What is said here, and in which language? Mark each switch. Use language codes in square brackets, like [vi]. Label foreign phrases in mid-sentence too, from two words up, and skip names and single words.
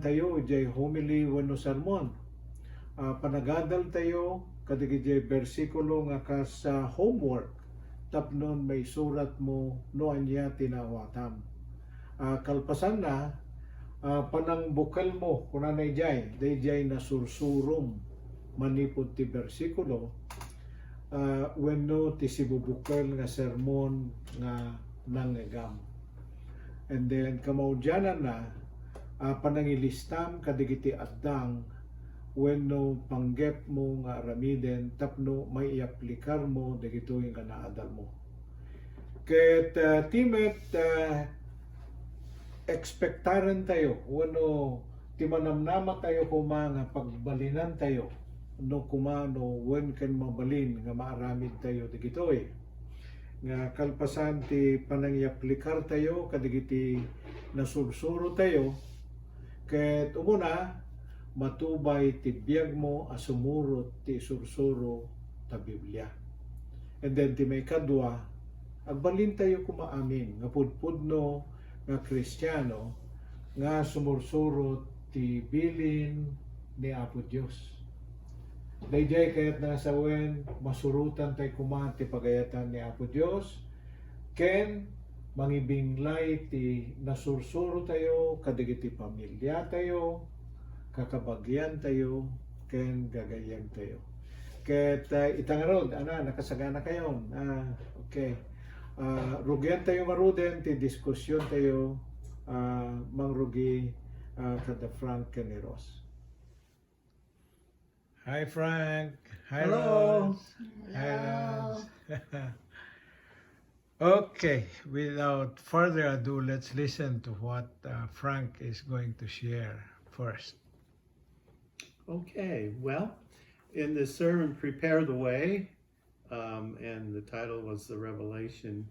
[ilo] tayo jay homily wenno sermon panagadal tayo kadigiti bersikulo nga kas homework tapnon may surat mo no anya tinawatam kalpasan na panangbukal mo kunanay jay dayjay na sursurum manipod ti bersikulo wenno ti sibubukal nga sermon nga nangegam. [en] And then [ilo] kamaudyanan na panangilistam kadigiti addang wenno panggep mo nga aramiden tapno may iaplikar mo dagitoy nga naadal mo. Ket timet ekspektaran tayo wano ti manamnama tayo kuma nga pagbalinan tayo no kumano wen ken mabalin nga maaramid tayo digitoy nga kalpasan ti panangiaplikar tayo kadigiti nasursuro tayo ket umuna matubay ti biyag mo asumurot ti sursuro ta Biblia. [en] And then [ilo] ti may kadwa agbalin tayo kumaamin nga pudpudno nga Kristiyano nga sumursurot ti bilin ni Apo Dios. Dayjay kayat nasawen masurutan tay kuman ti pagayatan ni Apo Dios ken mangibinglay ti nasursuro tayo kadigiti pamilya tayo kakabagyan tayo ken gagayan tayo. Ket itangarod nakasagana kayon. [en] Okay. [ilo] Rugyan tayo maruden ti diskusyon tayo mangrugi kada Frank Keniros. [en] Hi Frank. Hi Hello. Rose. Hi Rose. Okay, without further ado, let's listen to what Frank is going to share first. Okay, well, in the sermon, Prepare the Way, and the title was The Revelation.